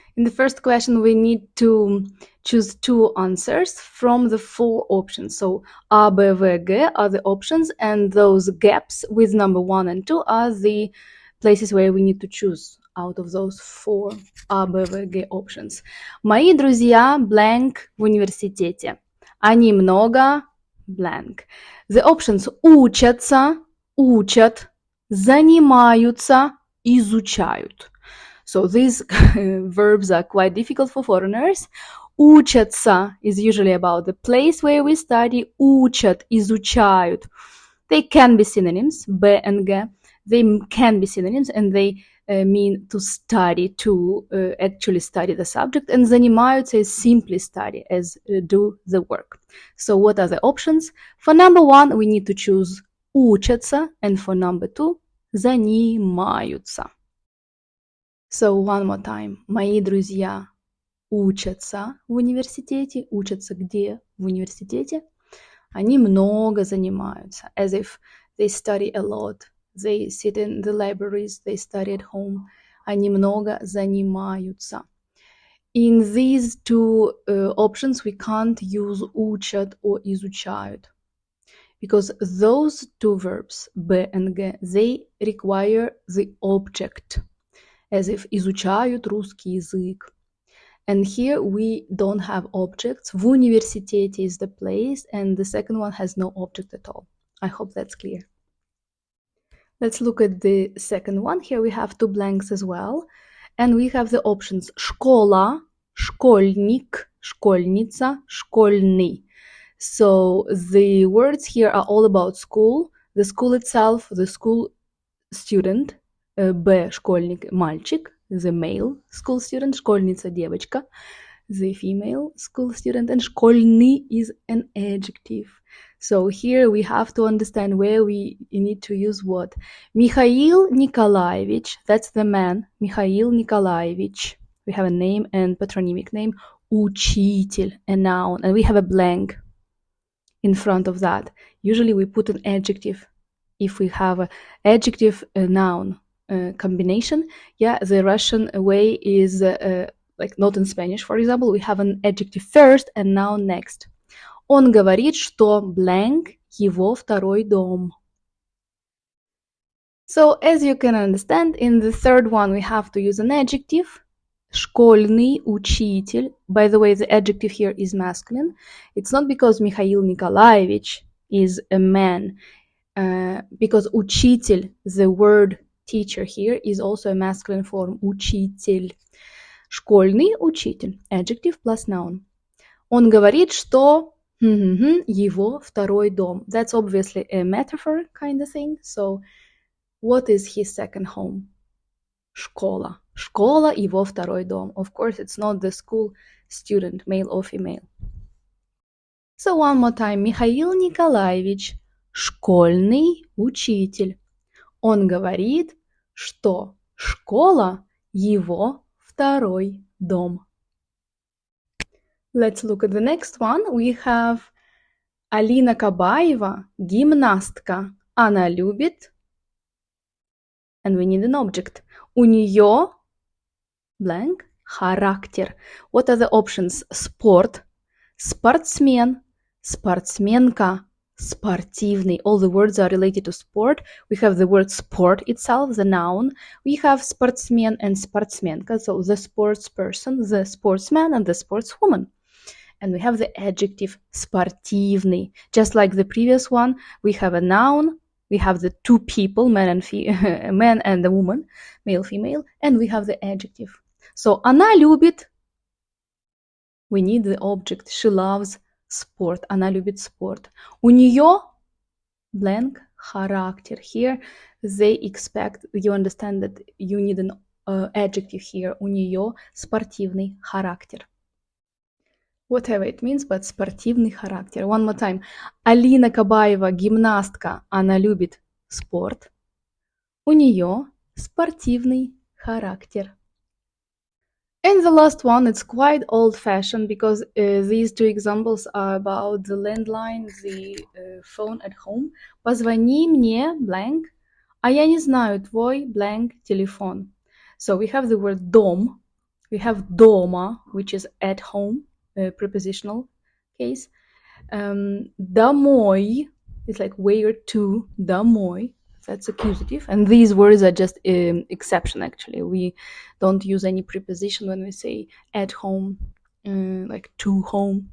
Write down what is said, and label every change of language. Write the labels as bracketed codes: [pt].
[en] In the first question, we need to choose 2 answers from the 4 options. So A, B, V, G are the options, and those gaps with number 1 and 2 are the places where we need to choose out of those 4 A, B, V, G options. [ru] Мои друзья blank в университете. Они много blank. [en] The options [ru] учатся, учат, занимаются, изучают. [en] So these verbs are quite difficult for foreigners. Учатся is usually about the place where we study. [ru] Учат, изучают. [en] They can be synonyms, Б and Г. They can be synonyms, and they mean to study, to actually study the subject. And занимаются is simply study, as do the work. So what are the options? For number 1, we need to choose учатся, and for number 2, занимаются. So one more time. [ru] Мои друзья учатся в университете. Учатся где? В университете. Они много занимаются. [en] As if they study a lot. They sit in the libraries. They study at home. [ru] Они много занимаются. [en] In these 2 options, we can't use учат or изучают. Because those 2 verbs, Б and Г, they require the object. As if [ru] изучают русский язык. [en] And here we don't have objects. [ru] В университете [en] is the place, and the second one has no object at all. I hope that's clear. Let's look at the second one. Here we have 2 blanks as well. And we have the options школа, школьник, школьница, школьный. So the words here are all about school. The school itself, the school student. Б, школьник, мальчик, the male school student, школьница, девочка, the female school student, and школьный is an adjective. So here we have to understand where we need to use what. Михаил Николаевич, that's the man, Михаил Николаевич. We have a name and patronymic name, учитель, a noun, and we have a blank in front of that. Usually we put an adjective if we have an adjective, a noun. Combination, the Russian way is like not in Spanish, for example, we have an adjective first and noun next. [ru] Он говорит, что blank его второй дом. [en] So as you can understand, in the third one we have to use an adjective. [ru] Школьный учитель. [en] By the way, the adjective here is masculine. It's not because Михаил Николаевич is a man, because учитель, the word teacher here, is also a masculine form, учитель. [ru] Школьный учитель, [en] adjective plus noun. [ru] Он говорит, что его второй дом. [en] That's obviously a metaphor kind of thing. So what is his second home? [ru] Школа. Школа, его второй дом. [en] Of course, it's not the school student, male or female. So one more time. [ru] Михаил Николаевич, школьный учитель. Он говорит, что школа его второй дом. [en] Let's look at the next one. We have Алина Кабаева, гимнастка. [ru] Она любит, [en] and we need an object. [ru] У нее blank характер. [en] What are the options? Спорт, спортсмен, спортсменка, [ru] Спортивный. [en] All the words are related to sport. We have the word sport itself, the noun. We have sportsman and sportsmenka, so the sports person, the sportsman, and the sportswoman. And we have the adjective спортивный. Just like the previous one, we have a noun, we have the two people, man and the woman, male, female, and we have the adjective. So она любит, we need the object, she loves sport, [ru] она любит спорт. У нее blank характер. [en] Here they expect, you understand that you need an adjective here. [ru] У нее спортивный характер. [en] Whatever it means, but [ru] спортивный характер. [en] One more time. [ru] Алина Кабаева, гимнастка, она любит спорт. У нее спортивный характер. [en] And the last one, it's quite old-fashioned because these two examples are about the landline, the phone at home. [ru] Позвони мне, blank, а я не знаю твой, blank, телефон. [en] So we have the word дом, we have дома, which is at home, prepositional case. Домой is like where to, домой. That's accusative, and these words are just exception. Actually, we don't use any preposition when we say at home, like to home.